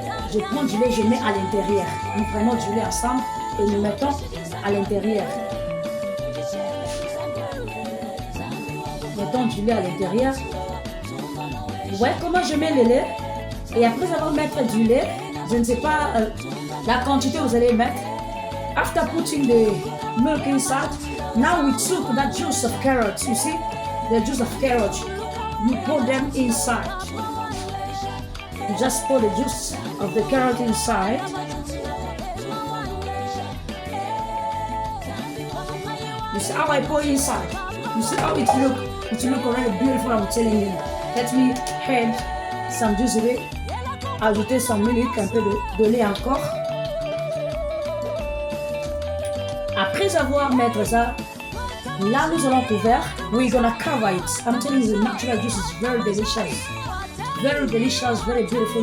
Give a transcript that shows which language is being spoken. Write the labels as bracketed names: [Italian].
[French] Je mets à l'intérieur. Nous prenons du lait ensemble et nous mettons à l'intérieur. Mettons du lait à l'intérieur. Vous voyez comment je mets le lait? Et après avoir mettre du lait, je ne sais pas la quantité que vous allez mettre. [English] After putting the milk inside, now we took that juice of carrots. You see, the juice of carrots. You pour them inside. You just pour the juice of the carrot inside. You see how I pour inside? You see how it look? It look already beautiful, I'm telling you. Let me add some juice. [French] Je vais ajouter [English] some milk, [French] un peu de lait encore. Après avoir mis ça, là nous allons couvrir. [English] We're gonna cover it. I'm telling you, the natural juice is very delicious. Very delicious, very beautiful.